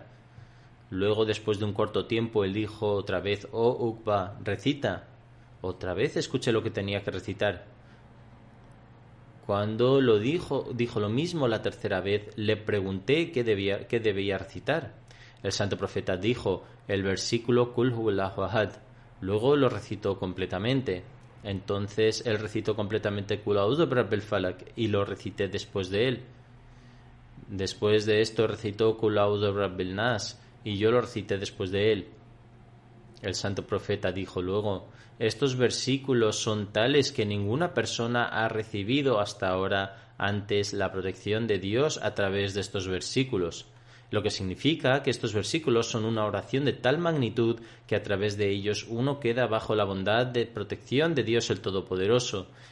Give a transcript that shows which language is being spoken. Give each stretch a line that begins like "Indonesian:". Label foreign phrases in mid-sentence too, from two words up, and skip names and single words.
Spanish: Luego, después de un corto tiempo, él dijo otra vez: oh Uqba, recita. Otra vez escuché lo que tenía que recitar. Cuando lo dijo lo mismo la tercera vez, le pregunté qué debía recitar. El santo profeta dijo el versículo
Arabic: قل هو الله أحد.
Spanish: Luego lo recitó completamente. Entonces él recitó completamente
Arabic: قل أعوذ برب الفلق
Spanish: y lo recité después de él. Después de esto recitó
Arabic: قل أعوذ برب الناس
Spanish: y yo lo recité después de él. El santo profeta dijo luego: estos versículos son tales que ninguna persona ha recibido hasta ahora antes la protección de Dios a través de estos versículos. Lo que significa que estos versículos son una oración de tal magnitud que a través de ellos uno queda bajo la bondad de protección de Dios el Todopoderoso.